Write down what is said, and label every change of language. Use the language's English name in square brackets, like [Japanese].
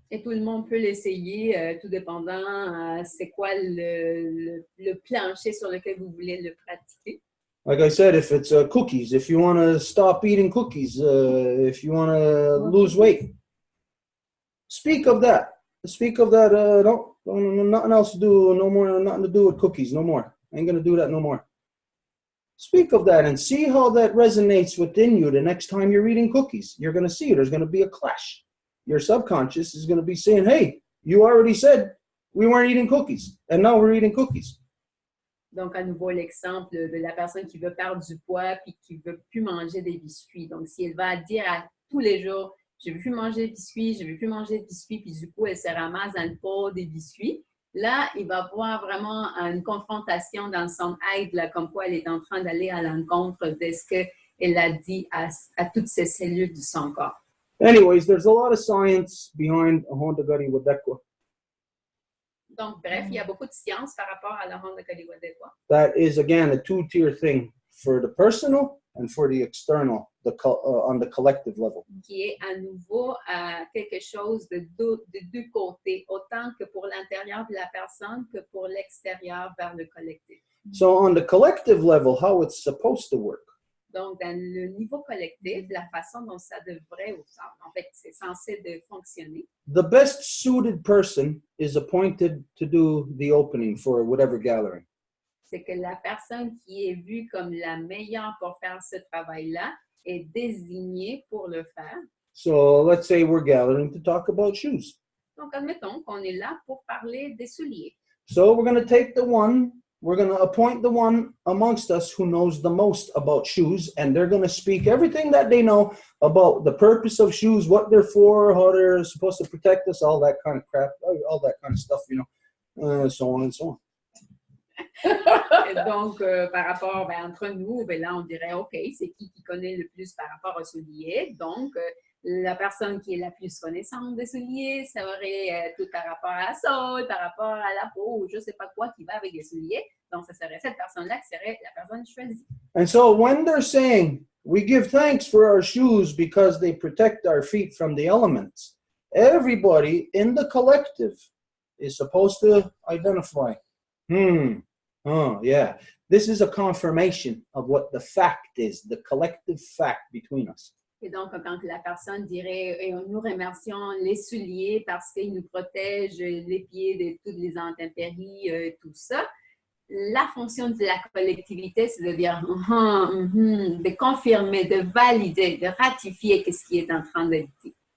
[French] Et tout le monde peut l'essayer, tout dépendant c'est quoi le plancher sur lequel vous voulez le pratiquer. [English] Like I said, if it's cookies, if you want to stop eating cookies, if you want to lose weight, speak of that. Speak of that. Nothing else to do. No more. Nothing to do with cookies. No more. I ain't gonna do that no more. Speak of that and see how that resonates within you. The next time you're eating cookies, you're gonna see there's gonna be a clash. Your subconscious is gonna be saying, "Hey, you already said we weren't eating cookies, and now we're eating cookies." [French] Donc, à nouveau, l'exemple de la personne qui veut perdre du poids puis qui ne veut plus manger des biscuits. Donc, si elle va dire à tous les jours, je ne veux plus manger de biscuits, je ne veux plus manger de biscuits, puis du coup, elle se ramasse dans le pot des biscuits, là, il va voir vraiment une confrontation dans son être, là, comme quoi elle est en train d'aller à l'encontre de ce qu'elle a dit à toutes ses cellules de son corps. [English] Anyways, there's a lot of science behind a Honda Gadi Wadekwa. [French] Donc, bref, il y a beaucoup de science par rapport à la Honda Gariwadekwa. [English] That is, again, a two-tier thing for the personal and for the external, on the collective level. [French] Qui est à nouveau quelque chose de deux côtés, autant que pour l'intérieur de la personne que pour l'extérieur vers le collectif. [English] So on the collective level, how it's supposed to work. [French] Donc, dans le niveau collectif, la façon dont ça devrait, en fait, c'est censé de fonctionner. [English] The best suited person is appointed to do the opening for whatever gathering. [French] C'est que la personne qui est vue comme la meilleure pour faire ce travail-là est désignée pour le faire. [English] So let's say we're gathering to talk about shoes. [French] Donc, admettons qu'on est là pour parler des souliers. [English] So we're going to appoint the one amongst us who knows the most about shoes, and they're going to speak everything that they know about the purpose of shoes, what they're for, how they're supposed to protect us, all that kind of crap, all that kind of stuff, so on and so on. [French] Et donc, par rapport entre nous, là, on dirait, OK, c'est qui connaît le plus par rapport aux souliers? Donc, la personne qui est la plus connaissante des souliers, ça aurait tout par rapport à ça, par rapport à la peau, ou je ne sais pas quoi qui va avec les souliers. Donc, ça serait cette personne-là qui serait la personne choisie. [English] And so when they're saying, we give thanks for our shoes because they protect our feet from the elements, everybody in the collective is supposed to identify, Yeah. This is a confirmation of what the fact is, the collective fact between us. [French] Et donc, quand la personne dirait et nous remercions les souliers parce qu'ils nous protègent les pieds de toutes les intempéries, tout ça, la fonction de la collectivité, c'est de dire de confirmer, de valider, de ratifier ce qui est en train de dire.